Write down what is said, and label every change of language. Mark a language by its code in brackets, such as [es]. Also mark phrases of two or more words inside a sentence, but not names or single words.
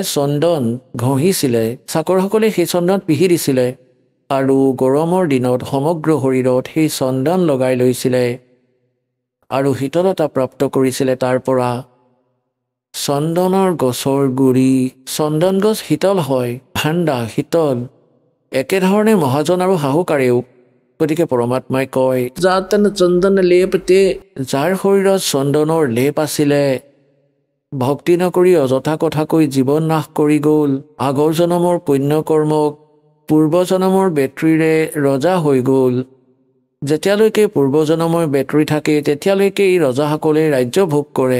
[as] চন্দন ঘঁহিছিলে, চাকৰসকলে সেই চন্দন পিহি দিছিলে, আৰু গৰমৰ দিনত সমগ্ৰ শৰীৰত সেই চন্দন লগাই লৈছিলে আৰু শীতলতা প্ৰাপ্ত কৰিছিলে তাৰ পৰা। চন্দনৰ গছৰ গুৰি, চন্দন গছ শীতল হয়, ঠাণ্ডা শীতল। একেধৰণে মহাজন আৰু শাহুকাৰেও। গতিকে পৰমাত্মাই কয়, [hi] जातन चंदन लेपते, [as] যাৰ শৰীৰত চন্দনৰ লেপ আছিলে, ভক্তি নকৰি অযথা কথা কৈ জীৱন নাশ কৰি গ'ল। আগৰ জনমৰ পুণ্যকৰ্মক পূৰ্বজনমৰ বেটৰীৰে ৰজা হৈ গ'ল। যেতিয়ালৈকে পূৰ্বজনমৰ বেটৰী থাকে তেতিয়ালৈকে এই ৰজাসকলে ৰাজ্য ভোগ কৰে।